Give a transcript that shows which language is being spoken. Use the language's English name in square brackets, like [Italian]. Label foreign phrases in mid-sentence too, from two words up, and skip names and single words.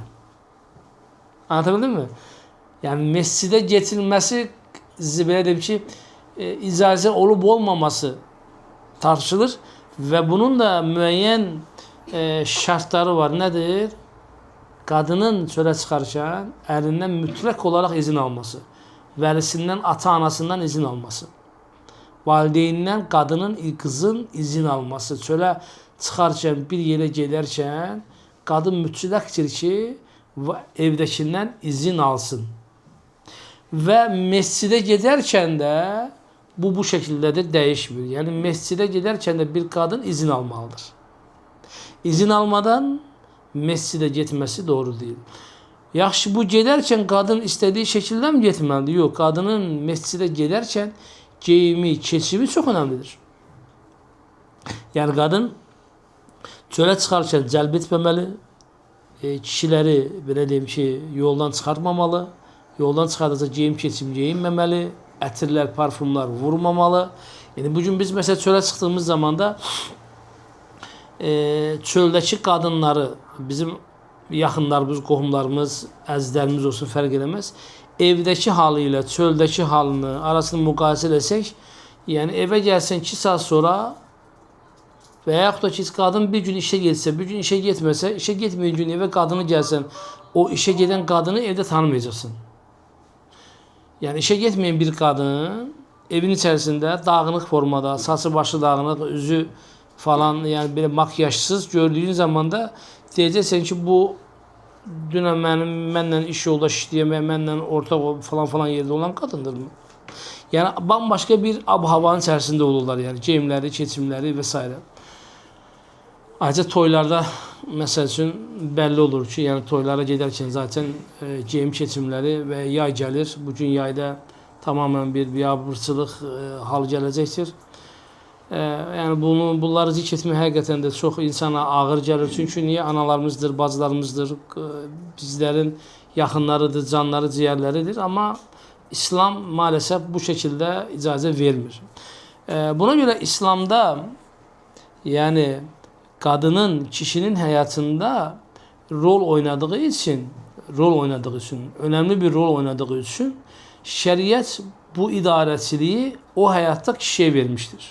[Turkish] Anlatabildim mi? Yani mescide getirilmesi, [Azerbaijani] belə deyim ki, [Turkish] icazə olup olmaması tartışılır ve bunun da müəyyən şartları var. [Azerbaijani] Nedir? Kadının çölə çıxarkən əlindən mütləq olaraq izin alması, vəlisindən, ata-anasından izin alması, valideynindən kızın izin alması, çölə çıxarkən, bir yerə gedərkən kadın mütləqdir ki, evdəkindən izin alsın. [Turkish] Ve mescide giderken de bu şekildedir, değişmiyor. Yani mescide giderken de bir kadın izin almalıdır. İzin almadan mescide gitmesi doğru değil. Yaxşı, bu giderken kadın istediği şekilde mi gitmelidir? Yok, kadının mescide giderken giyimi, keçimi çok önemlidir. [Azerbaijani] Yani kadın çöle çıkarken cəlb etməməli, kişileri belə deyim ki, yoldan çıxartmamalı. Yoldan çıxardıqca geyim keçim geyinməməli, ətirlər, parfumlar vurmamalı. Yani bugün biz mesela çölə çıxdığımız zamanda çöldəki kadınları, bizim yaxınlarımız, qohumlarımız, əzizlərimiz olsun, fərq eləməz. Evdəki halı ilə çöldəki halını arasını müqayisə etsək, yani eve gəlsən 2 saat sonra və yaxud da ki, kadın bir gün işe getsə, bir gün işe getməsə, işe getməyən gün eve kadını gəlsən, o işe gedən kadını evde tanımayacaqsın. [Turkish] Yani işe gitmeyen bir kadın evin içerisinde dağınık formada, saçı başı dağınık, yüzü falan, yani böyle makyajsız gördüğün zaman da diyeceksin ki bu [Azerbaijani] dünən mənlə iş yoldaş işləyən və mənlə ortaq [Turkish] falan yerde olan kadındır mı? Yani bambaşka bir ab-havanın içerisinde olurlar yani, [Azerbaijani] geyimləri, keçimləri [Turkish] vesaire. Ayrıca toylarda mesela için belli olur ki, yani toylara giderken zaten geyim keçimleri ve yay gelir. [Azerbaijani] Bugün yayda tamamen bir biabırçılıq hal gələcəkdir. Yani bunları zikr etmək həqiqətən də çox insana ağır gəlir. [Turkish] Çünkü niye? [Azerbaijani] Analarımızdır, bacılarımızdır, bizlerin yaxınlarıdır, canları, ciğerleridir. [Turkish] Ama İslam maalesef bu şekilde [Azerbaijani] icazə vermir. [Turkish] Buna göre İslam'da yani kadının, kişinin hayatında rol oynadığı için, önemli bir rol oynadığı için şeriat bu idareciliği o hayatta kişiye vermiştir.